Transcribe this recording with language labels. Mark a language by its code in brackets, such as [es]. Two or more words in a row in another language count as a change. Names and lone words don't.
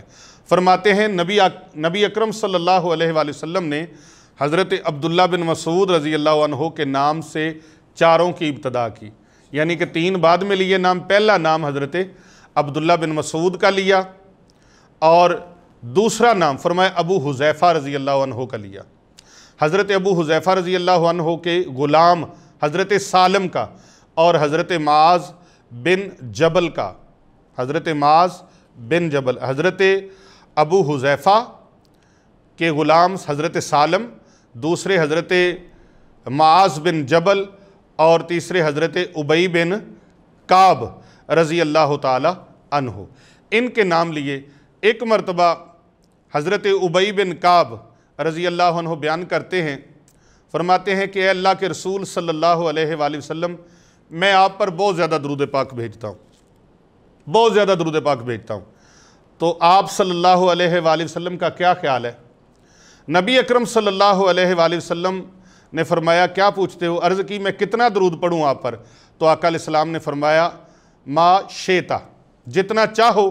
[hi] फरमाते हैं नबी अकरम [ar] صلى الله عليه وسلم [hi] ने हज़रत अब्दुल्ला बिन मसूद [ar] رضي الله عنه [hi] के नाम से 4 की इब्तदा की, यानी कि 3 बाद में लिए नाम। पहला नाम हज़रत अब्दुल्ला बिन मसूद का लिया और दूसरा नाम फरमाया अबू हुज़ैफ़ा [ar] رضي الله عنه [hi] का लिया। हज़रत अबू हुज़ैफ़ा [ar] رضي الله عنه [hi] के ग़ुलाम हज़रत सालम का और हज़रत माज़ बिन जबल का। हज़रत माज़ बिन जबल, हज़रत अबू हुज़ैफ़ा के ग़ुलाम हज़रत सालम, दूसरे हज़रत माज़ बिन जबल और तीसरे हज़रत उबई बिन काब [ar] رضي الله تعالى عنه. [hi] इनके नाम लिए। एक मरतबा हज़रत उबई बिन काब [ar] رضي الله عنه [hi] बयान करते हैं, फरमाते हैं कि अल्लाह के रसूल [ar] صلى الله عليه وسلم, [hi] मैं आप पर बहुत ज़्यादा दरूद पाक भेजता हूँ, बहुत ज़्यादा दरूद पाक भेजता हूँ, तो आप [ar] صلى الله عليه وسلم [hi] का क्या ख्याल है? नबी अकरम [ar] صلى الله عليه وسلم [hi] ने फरमाया, क्या पूछते हो? अर्ज़ की, मैं कितना दरूद पढ़ूँ आप पर? तो आका अलैहिस्सलाम ने फरमाया, [ar] ما شئت, [hi] जितना चाहो।